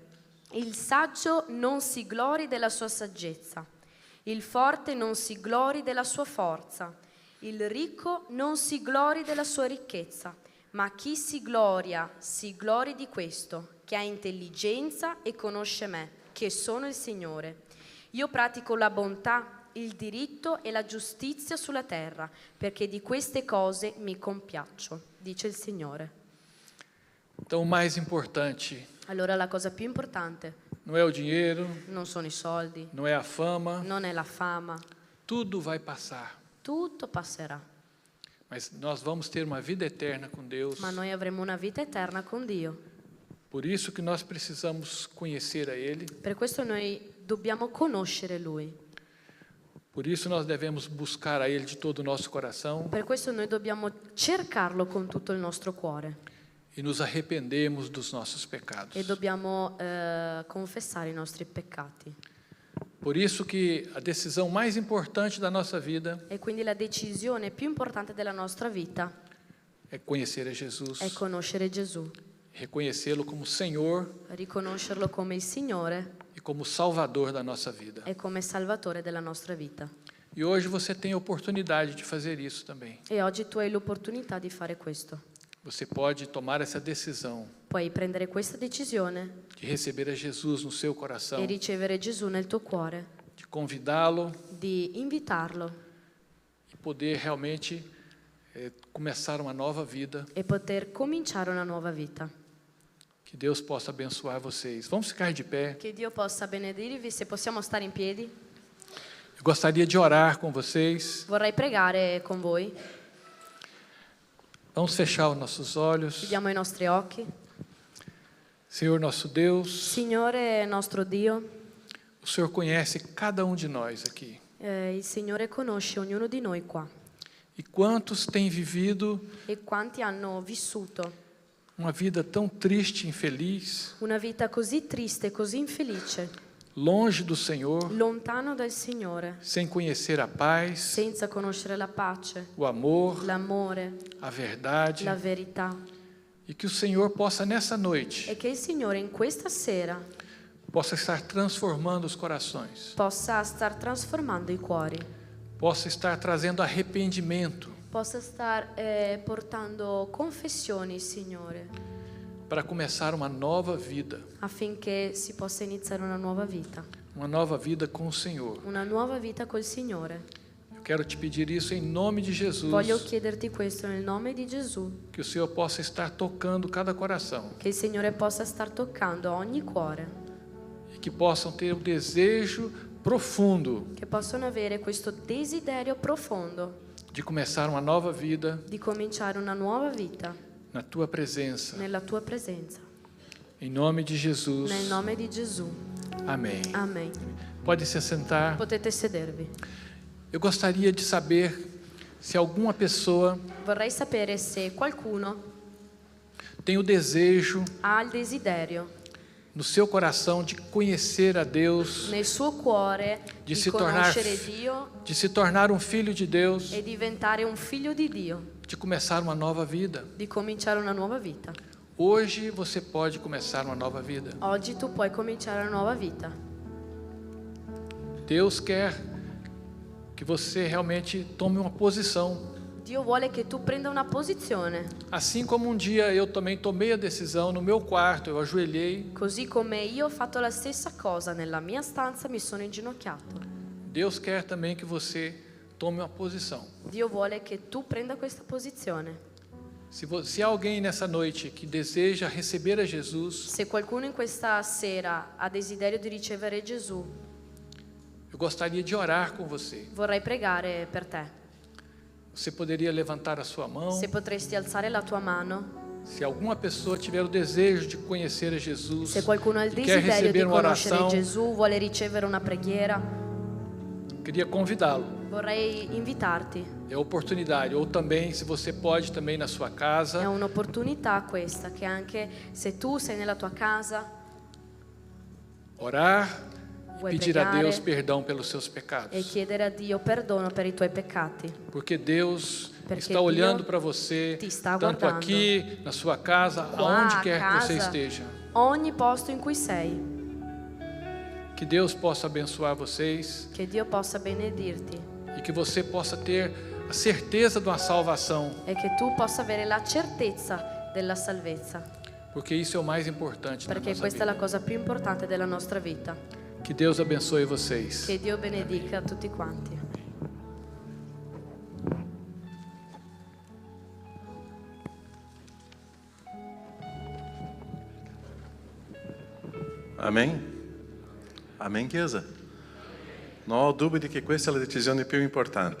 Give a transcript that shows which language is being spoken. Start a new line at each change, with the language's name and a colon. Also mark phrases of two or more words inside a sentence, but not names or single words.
Italian: Il saggio non si glori della sua saggezza, il forte non si glori della sua forza, il ricco non si glori della sua ricchezza, ma chi si glori di questo, che ha intelligenza e conosce me, che sono il Signore. Io pratico la bontà, il diritto e la giustizia sulla terra, perché di queste cose mi compiaccio, dice il Signore.
Portuguese: Então, o mais importante
Italian: Allora la cosa più importante
Portuguese: não é o dinheiro,
Italian: non sono i soldi,
Portuguese: não é a fama,
Italian: non è la fama,
Portuguese: tudo vai passar.
Italian: tutto passerà,
Portuguese: Mas nós vamos ter uma vida eterna com Deus.
Italian: ma noi avremo una vita eterna con Dio.
Portuguese: Por isso que nós precisamos conhecer a Ele.
Italian: Per questo noi dobbiamo conoscere Lui,
Portuguese: Por isso nós devemos buscar a Ele de todo o nosso coração.
Italian: per questo noi dobbiamo cercarlo con tutto il nostro cuore.
Portuguese: e nos arrependemos dos nossos pecados.
Italian: e dobbiamo confessare i nostri peccati.
Portuguese: Por isso que a decisão mais importante da nossa vida
Italian: E quindi la decisione più importante della nostra vita
Portuguese: é conhecer a Jesus,
Italian: è conoscere Gesù,
Portuguese: reconhecê-lo como Senhor
Italian: riconoscerlo come il Signore
Portuguese: e como Salvador da nossa vida.
Italian: e come Salvatore della nostra vita.
Portuguese: E hoje você tem a oportunidade de fazer isso também.
Italian: E oggi tu hai l'opportunità di fare questo.
Portuguese: Você pode tomar essa decisão
Italian: Puoi prendere questa decisione
Portuguese: de receber a Jesus no seu coração,
Italian: e ricevere Gesù nel tuo cuore,
Portuguese: de convidá-lo
Italian: di invitarlo
Portuguese: e poder realmente começar uma nova vida.
Italian: e poter cominciare una nuova vita.
Portuguese: Que Deus possa abençoar vocês. Vamos ficar de pé.
Italian: Che Dio possa benedirvi, se possiamo stare in piedi.
Portuguese: Eu gostaria de orar com vocês.
Italian: Vorrei pregare con voi.
Portuguese: Vamos fechar os nossos olhos.
Italian: Chiudiamo i nostri occhi.
Portuguese: Senhor nosso Deus,
Italian: Signore nostro Dio,
Portuguese: o Senhor conhece cada um de nós aqui.
Italian: il Signore conosce ognuno di noi qua.
Portuguese: E quantos têm vivido
Italian: E quanti hanno vissuto
Portuguese: uma vida tão triste e infeliz,
Italian: una vita così triste e così infelice,
Portuguese: longe do Senhor,
Italian: lontano dal Signore,
Portuguese: sem conhecer a paz,
Italian: senza conoscere la pace,
Portuguese: o amor,
Italian: l'amore,
Portuguese: a verdade,
Italian: la verità.
Portuguese: e que o Senhor possa nessa noite
Italian: E che il Signore in questa sera
Portuguese: possa estar transformando os corações,
Italian: possa star trasformando i cuori,
Portuguese: possa estar trazendo arrependimento
Italian: possa star portando confessioni, Signore,
Portuguese: para começar uma nova vida,
Italian: affinché si possa iniziare una nuova vita
Portuguese: com o Senhor.
Italian: una nuova vita col Signore.
Portuguese: Eu quero te pedir isso em nome de Jesus,
Italian: Voglio chiederti questo nel nome di Gesù,
Portuguese: que o Senhor possa estar tocando cada coração
Italian: che il Signore possa star toccando ogni cuore,
Portuguese: e que possam ter o desejo profundo
Italian: che possono avere questo desiderio profondo
Portuguese: de começar uma nova vida
Italian: di cominciare una nuova vita
Portuguese: na tua presença.
Italian: nella tua presenza.
Portuguese: Em nome de Jesus.
Italian: Nel nome di Gesù.
Portuguese: Amém.
Italian: Amen.
Portuguese: Pode se sentar.
Italian: Potete sedervi.
Portuguese: Eu gostaria de saber se alguma pessoa
Italian: Vorrei sapere se qualcuno
Portuguese: tem o desejo
Italian: ha il desiderio
Portuguese: no seu coração de conhecer a Deus,
Italian: nel suo cuore di di
Portuguese: si tornar-
Italian: conoscere Dio
Portuguese: de se tornar um filho de Deus,
Italian: e diventare un figlio di Dio,
Portuguese: de começar uma nova vida.
Italian: di cominciare una nuova vita.
Portuguese: Hoje você pode começar uma nova vida.
Italian: Oggi tu puoi cominciare una nuova vita.
Portuguese: Deus quer que você realmente tome uma posição.
Italian: Dio vuole che tu prenda una posizione,
Portuguese: Assim como um dia eu também tomei a decisão no meu quarto, eu ajoelhei.
Italian: così come io ho fatto la stessa cosa nella mia stanza, mi sono inginocchiato.
Portuguese: Deus quer também que você tome uma posição.
Italian: Dio vuole che tu prenda questa posizione.
Portuguese: Se há alguém nessa noite que deseja receber a Jesus,
Italian: Se qualcuno in questa sera ha desiderio di ricevere Gesù,
Portuguese: eu gostaria de orar com você.
Italian: vorrei pregare per te.
Portuguese: Você poderia levantar a sua mão.
Italian: Se potresti alzare la tua mano,
Portuguese: Se alguma pessoa tiver o desejo de conhecer a Jesus,
Italian: se qualcuno ha il
Portuguese: e quer
Italian: desiderio di
Portuguese: receber uma
Italian: conoscere
Portuguese: oração,
Italian: Gesù, vuole ricevere una preghiera,
Portuguese: queria convidá-lo.
Italian: vorrei invitarti.
Portuguese: É a oportunidade. Ou também, se você pode, também na sua casa,
Italian: È un'opportunità questa, che anche se tu sei nella tua casa,
Portuguese: orar e
Italian: Vuoi
Portuguese: pedir a
Italian: pregare
Portuguese: Deus perdão pelos seus
Italian: e
Portuguese: pecados.
Italian: chiedere a Dio perdono per i tuoi peccati,
Portuguese: Porque Deus
Italian: Perché
Portuguese: está olhando
Italian: Dio
Portuguese: para você,
Italian: ti sta
Portuguese: tanto
Italian: guardando.
Portuguese: aqui, na sua casa,
Italian: Qua
Portuguese: aonde
Italian: a
Portuguese: quer que você
Italian: casa.
Portuguese: esteja.
Italian: ogni posto in cui sei.
Portuguese: Que Deus possa abençoar vocês
Italian: Che Dio possa benedirti
Portuguese: e que você possa ter a certeza de uma salvação,
Italian: e che tu possa avere la certezza della salvezza,
Portuguese: porque isso é o mais importante na
Italian: perché
Portuguese: nossa
Italian: questa è la
Portuguese: vida.
Italian: cosa più importante della nostra vita.
Portuguese: Que Deus abençoe vocês.
Italian: Che Dio benedica tutti quanti.
Portuguese: Amém? Amém,
Italian: Chiesa? Non ho dubbi che questa è la decisione più importante.